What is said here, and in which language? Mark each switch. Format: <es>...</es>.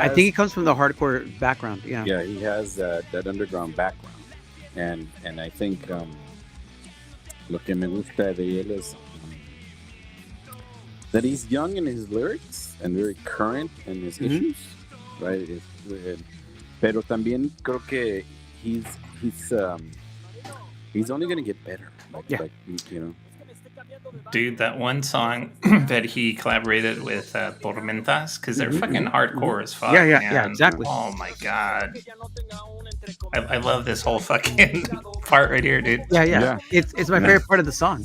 <en>I think he comes from the hardcore background. Yeah. Yeah, he has that underground background, and I think</en> <es>lo que me gusta de él es</es> <en>that he's young in his lyrics and very current in his issues, right?</en> <es>Pero también creo que</es> <en>he's only going to get better. Like, you know. Dude, that one song that he collaborated with Tormentas, because they're fucking hardcore as fuck. Yeah, exactly. Oh my god. I love this whole fucking part right here, dude. Yeah. It's my favorite part of the song.</en>